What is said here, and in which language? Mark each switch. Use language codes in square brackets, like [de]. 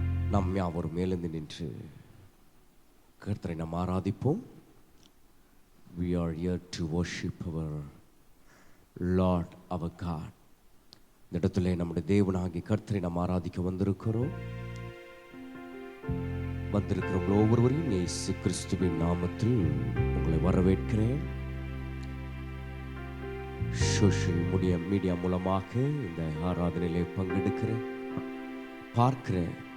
[ta] நாம் யாவரும் மேலெந்து நின்று கர்த்தரை நாம் ஆராதிப்போம். [en] We are here to worship our Lord, our God. [ta] இந்த இடத்துல நம்முடைய தேவனாகிய கர்த்தரை நாம் ஆராதிக்க வந்திருக்கிறோம். வந்திருக்கிறவங்க ஒவ்வொருவரையும் இயேசு கிறிஸ்துவின் நாமத்தில் உங்களை வரவேற்கிறேன். சோஷியல் மீடியா மூலமாக இந்த ஆராதனையிலே பங்கெடுக்கிறேன், பார்க்கிறேன்.